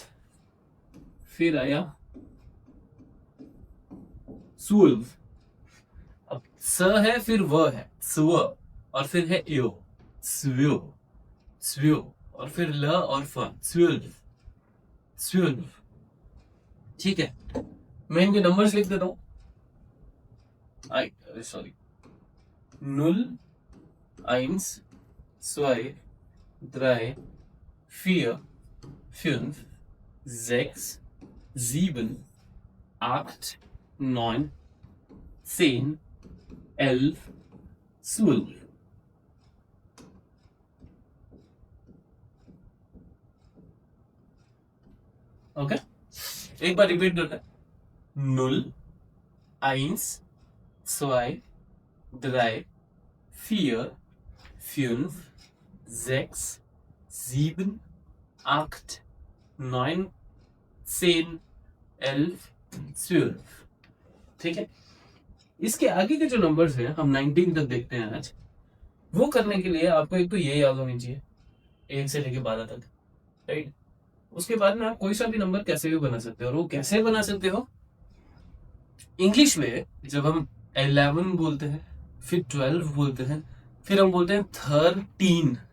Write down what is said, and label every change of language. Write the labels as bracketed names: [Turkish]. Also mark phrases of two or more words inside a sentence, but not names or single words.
[Hindi] फिर आया सुल्फ, अब स है फिर व है, स्व, और फिर है यो, स्व्यो, स्व्यो, और फिर ल और फ, स्व्युल्फ, स्व्युल्फ, ठीक है। मैं इनके नंबर्स लिख देता हूं, [English] I sorry, [Hindi] नुल, [German] eins, zwei, drei, vier, fünf, sechs, sieben, acht, neun, 10, 11, 12। [Hindi] ओके, एक बार रिपीट करते हैं, [German] null, eins, zwei, drei, vier, fünf, sechs, sieben, acht, neun, 10, 11, 12, [Hindi] ठीक है। इसके आगे के जो नंबर्स हैं हम 19 तक देखते हैं आज, वो करने के लिए आपको एक तो ये याद होनी चाहिए 1 से लेके 12 तक, राइट। उसके बाद में आप कोई सा भी नंबर कैसे भी बना सकते हो, और वो कैसे बना सकते हो, इंग्लिश में जब हम 11 बोलते हैं, फिर 12 बोलते हैं, फिर हम बोलते हैं 13,